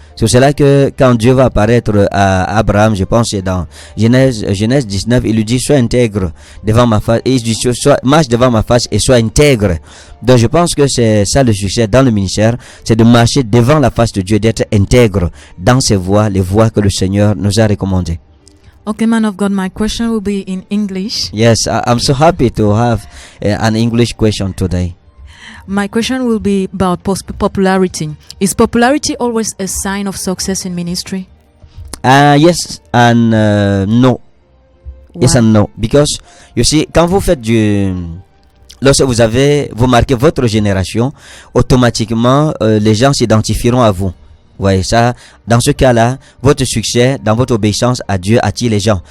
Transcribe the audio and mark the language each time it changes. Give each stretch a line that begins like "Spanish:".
French: C'est pour cela que quand Dieu va apparaître à Abraham, je pense que c'est dans Genèse 19, il lui dit sois intègre devant ma face, et il dit marche devant ma face et sois intègre. Donc je pense que c'est ça le succès dans le ministère, c'est de marcher devant la face de Dieu, d'être intègre dans ses voies, les voies que le Seigneur nous a recommandées.
English: Okay, man of God, my question will be in English. Yes, I'm so happy to have an English question today. My question will be about popularity. Is popularity always a sign of success in ministry? Yes and no. Why? Yes and no. Because, you see,
French: quand vous faites lorsque vous marquez votre génération, automatiquement, les gens s'identifieront à vous. Vous voyez ça, dans ce cas-là, votre succès, dans votre obéissance à Dieu, attire les gens.